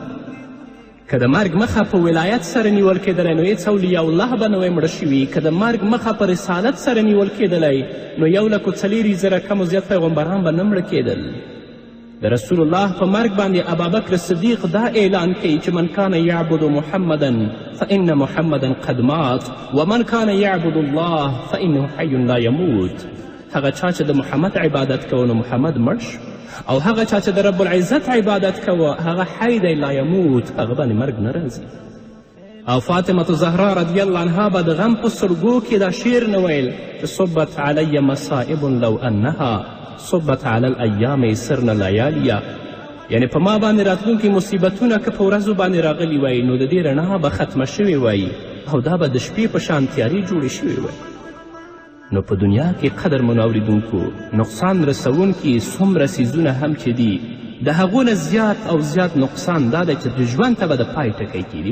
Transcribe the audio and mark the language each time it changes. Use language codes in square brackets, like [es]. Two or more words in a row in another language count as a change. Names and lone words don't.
[ps] که د مرګ مخه په ولایت سره نیول کېدلی نو هېڅ اولیاء الله به نه وی مړه شوي. که د مرګ مخه په رسالت سره نیول کېدلی نو 1,40,000 کم و زیات پیغمبران به نه مړه کېدل. د رسول الله په مرګ باندې ابابکر صدیق دا اعلان کوي چې [ar] من کان یعبد محمدا فان محمدا قد مات ومن کان یعبد الله فانه حی لا یموت. [ps] هغه چا چې د محمد عبادت کوه نو محمد مړ شو او هغه چا چې د رب العزت عبادت کوه هغه حی دی [ar] لا یموت، [ps] هغه باندې مرګ نه راځي. او فاطمة زهرا [ar] رضی الله عنها [ps] به د غم په سلګو کې دا شعر نه ویل چې [ar] صبت علی مصائب لو انها صبت علی الایام سرن لیالیا، [ps] یعنی په ما باندې راتلونکي مصیبتونه که په ورځو باندې راغلي وای نو د دې رڼا به ختمه شوې وای او دا به د شپې په شان تیارې جوړې شوې وای. نو په دنیا کې قدرمنو اوریدونکو نقصان رسونکي څومره څیزونه هم چې دي د هغو نه زیات او زیات نقصان دا دی چې د ژوند ته به د پای ټکی کېږي.